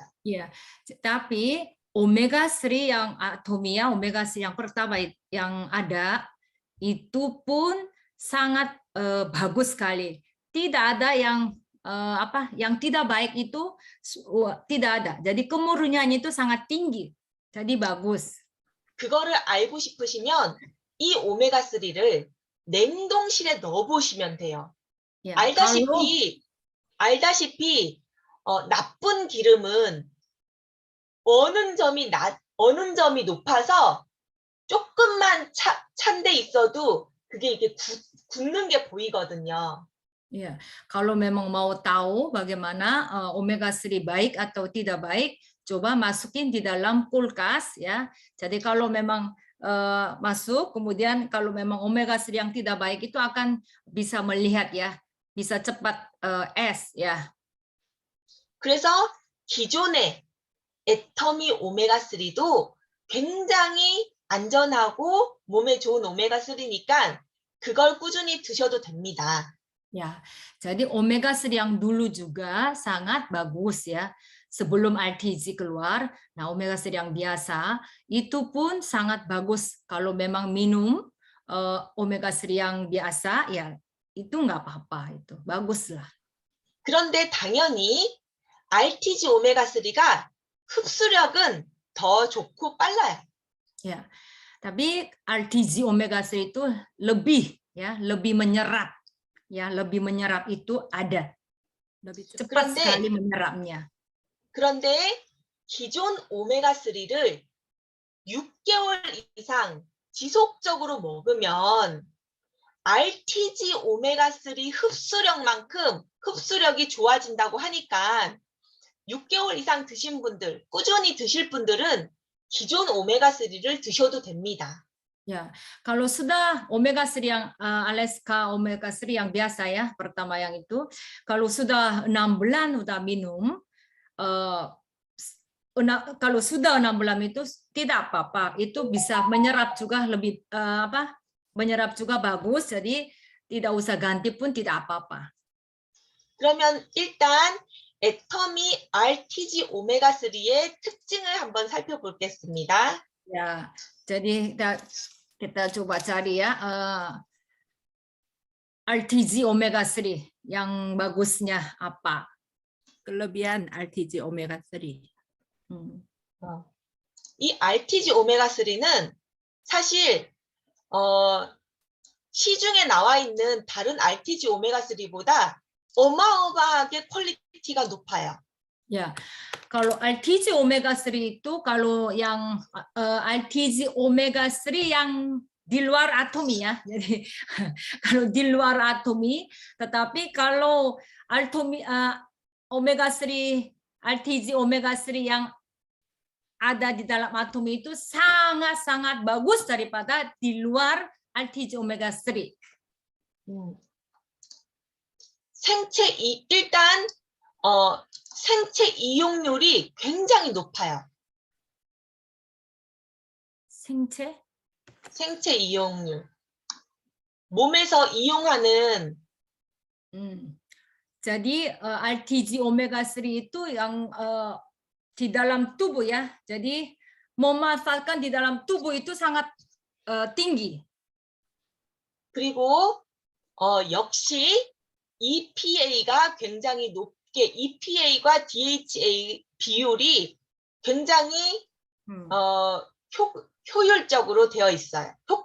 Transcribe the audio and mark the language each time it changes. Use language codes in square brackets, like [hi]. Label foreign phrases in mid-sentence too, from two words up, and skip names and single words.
[id] Ya, tapi omega 3 yang atomia, omega 3 yang pertama yang ada itu pun sangat bagus sekali. Tidak ada yang yang tidak baik itu tidak ada. Jadi kemurniannya itu sangat tinggi. Jadi bagus. [ko] 그거를 알고 싶으시면 이 오메가3를 냉동실에 넣어보시면 돼요. [id] Ya, [ko] 알다시피 나쁜 기름은 어느 점이 높아서 조금만 찬데 있어도 그게 이게 굳는 게 보이거든요. [id] Ya, kalau memang mau tahu bagaimana omega 3 baik atau tidak baik, coba masukin di dalam kulkas ya. Jadi kalau memang masuk, kemudian kalau memang omega 3 yang tidak baik itu akan bisa melihat ya, bisa cepat es ya. [ko] 그래서 기존의 애터미 오메가3도 굉장히 안전하고 몸에 좋은 오메가3니까 그걸 꾸준히 드셔도 됩니다. [id] Ya, jadi omega 3 yang dulu juga sangat bagus ya. Sebelum RTG keluar, nah omega 3 yang biasa itu pun sangat bagus kalau memang minum omega 3 yang biasa ya itu nggak apa-apa itu bagus lah. [ko] 그런데 당연히 RTG 오메가3가 흡수력은 더 좋고 빨라요. [id] Ya, tapi RTG omega 3 itu lebih menyerap. Ya, lebih menyerap itu ada. Lebih cepat sekali menyerapnya. [ko] 그런데 기존 오메가3를 6개월 이상 지속적으로 먹으면 RTG 오메가3 흡수력만큼 흡수력이 좋아진다고 하니까 6개월 이상 드신 분들, 꾸준히 드실 분들은 기존 오메가3를 드셔도 됩니다. [id] Ya, kalau sudah omega 3 yang Alaska omega 3 yang biasa ya, pertama yang itu, kalau sudah 6 bulan udah minum, kalau sudah 6 bulan itu tidak apa-apa, itu bisa menyerap juga lebih menyerap juga bagus, jadi tidak usah ganti pun tidak apa-apa. [ko] 그러면 일단 애터미 RTG 오메가3의 특징을 한번 살펴보겠습니다. [id] Ya, jadi kita coba cari ya RTG omega 3 yang bagusnya apa? kelebihan RTG omega 3. [ko] 이 RTG 오메가3는 사실 시중에 나와 있는 다른 RTG 오메가3보다 어마어마하게 퀄리티가 높아요. [id] Ya, kalau RTG omega 3 itu kalau yang RTG omega 3 yang di luar atomi ya. Jadi kalau di luar atomi, tetapi kalau omega 3 RTG omega 3 yang ada di dalam atomi itu sangat-sangat bagus daripada di luar RTG omega 3. [ko] 일단 생체 이용률이 굉장히 높아요. 생체 이용률. 몸에서 이용하는 [id] Jadi RTG omega 3 itu yang di dalam tubuh ya. Jadi memanfaatkan di dalam tubuh itu sangat tinggi. [ko] 그리고 역시 EPA가 굉장히 높게 EPA과 DHA 비율이 굉장히 효율적으로 되어 있어요.